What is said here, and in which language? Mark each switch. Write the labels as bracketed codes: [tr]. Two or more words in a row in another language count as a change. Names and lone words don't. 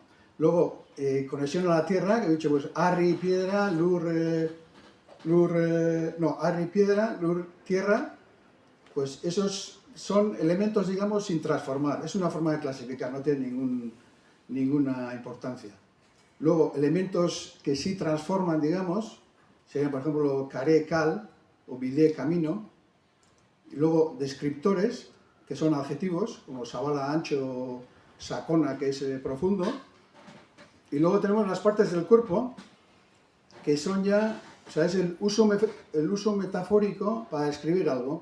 [es] Luego, conexión a la tierra, que he dicho, pues Arri, piedra, Arri, piedra, Lur, tierra, pues esos son elementos, digamos, sin transformar. Es una forma de clasificar, no tiene ninguna importancia. Luego, elementos que sí transforman, digamos, serían, por ejemplo, caré, cal, o vidé, camino. Y luego, descriptores, que son adjetivos, como sabala, ancho, sacona, que es profundo. Y luego tenemos las partes del cuerpo, que son ya, o sea, es el uso metafórico para describir algo.